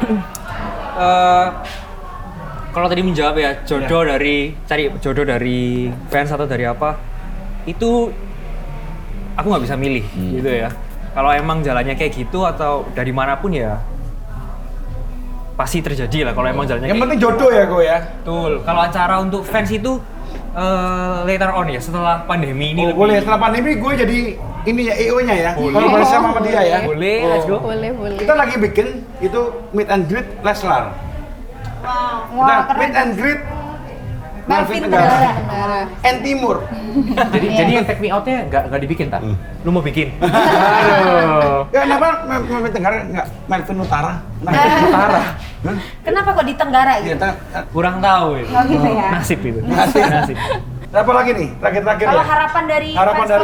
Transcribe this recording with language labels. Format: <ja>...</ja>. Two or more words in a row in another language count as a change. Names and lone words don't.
<id>Kalau tadi menjawab ya jodoh dari cari jodoh dari fans atau dari apa itu aku nggak bisa milih gitu ya. Kalau emang jalannya kayak gitu atau dari manapun ya pasti terjadi lah kalau emang jalannya Yang kayak penting jodoh ya kok ya. betul. Kalau acara untuk fans itu</id> <en>later on</en> <id>ya setelah pandemi ini Oh, boleh setelah pandemi gue jadi ini ya EO-nya ya. Boleh. Kalau boleh sama dia ya. boleh,</id> <en>let's go.</en> <id>Boleh. Kita lagi bikin itu</id> <en>meet and greet</en> <id>Leslar. Kita</id> <en>meet and greet</en> <id>Melvin Tenggara and Timur. Jadi yang</id> <en>take me out-</en> <id>nya nggak dibikin, tak? Lu mau bikin? Aduh. Ya kenapa Melvin Tenggara nggak Melvin Utara? Utara. Kenapa kok di Tenggara Iya, gitu? Kurang tahu itu. Oh gitu ya. Nasib itu. Nasib. Apa lagi nih? Terakhir-terakhir Kalau ya. harapan dari Harapan dari</id>